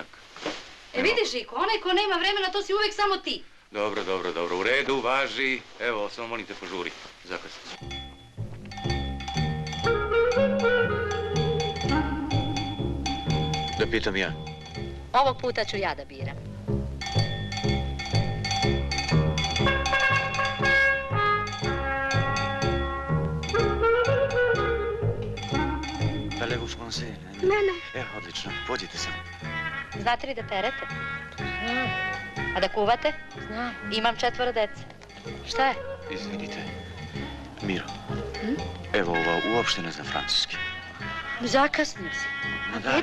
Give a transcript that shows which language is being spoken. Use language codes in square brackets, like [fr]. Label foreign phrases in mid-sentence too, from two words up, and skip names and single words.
[sr] E vidiš, Žiko, onaj ko nema vremena, to si uvek samo ti. Dobro, u redu, važi. Evo, samo molim te požuri. Zakasnit ću. Da pitam ja. Ovog puta ću ja da biram. [fr] Parlez-vous français? [sr] Ne. Odlično. Pođite samo. Znate li da perete? A da kuvate? Znam. Imam 4 dece. Šta je? Izvinite. Miro. Evo, ova uopšte ne zna francuski. Zakasnio si. Ma da,